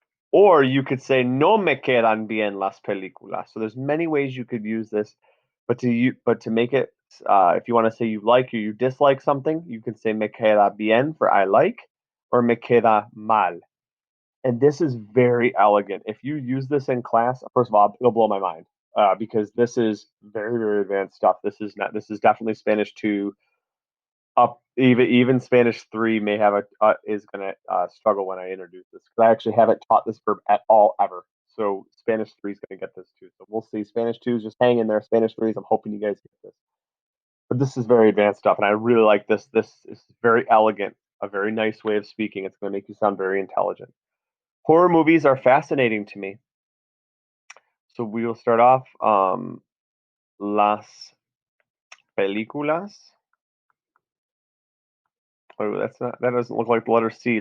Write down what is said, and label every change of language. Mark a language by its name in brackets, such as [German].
[English] Or you could say [Spanish] no me quedan bien las películas. [English] So there's many ways you could use this, but to make it, if you want to say you like or you dislike something, you can say [Spanish] me queda bien [English] for I like, or [Spanish] me queda mal. [English] And this is very elegant. If you use this in class, first of all, it'll blow my mind because this is very, very advanced stuff. This is not. This is definitely Spanish 2 up. Even Spanish 3 may have is going to struggle when I introduce this because I actually haven't taught this verb at all ever. So Spanish 3 is going to get this too. So we'll see. Spanish 2 is just hang in there. Spanish 3 is, I'm hoping you guys get this. But this is very advanced stuff, and I really like this. This is very elegant, a very nice way of speaking. It's going to make you sound very intelligent. Horror movies are fascinating to me. So we will start off las películas. Oh, that doesn't look like the letter C.